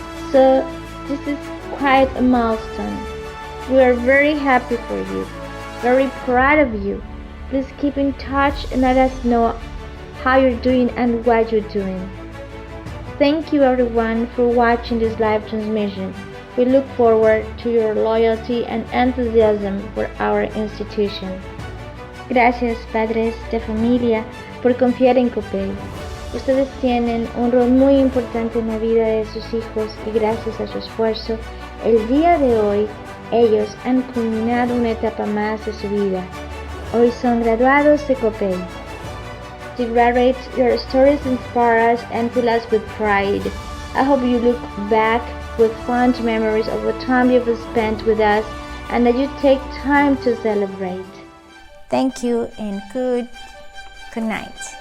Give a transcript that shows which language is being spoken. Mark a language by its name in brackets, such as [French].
[English] So this is quite a milestone. We are very happy for you, very proud of you. Please keep in touch and let us know how you're doing and what you're doing. Thank you everyone for watching this live transmission. We look forward to your loyalty and enthusiasm for our institution. [Spanish] Gracias, padres de familia, por confiar en COPEI. Ustedes tienen un rol muy importante en la vida de sus hijos y gracias a su esfuerzo, el día de hoy, ellos han culminado una etapa más de su vida. Hoy son graduados de COPEI. [English] To graduate, your stories inspire us and fill us with pride. I hope you look back with fond memories of the time you've spent with us and that you take time to celebrate. Thank you and good night.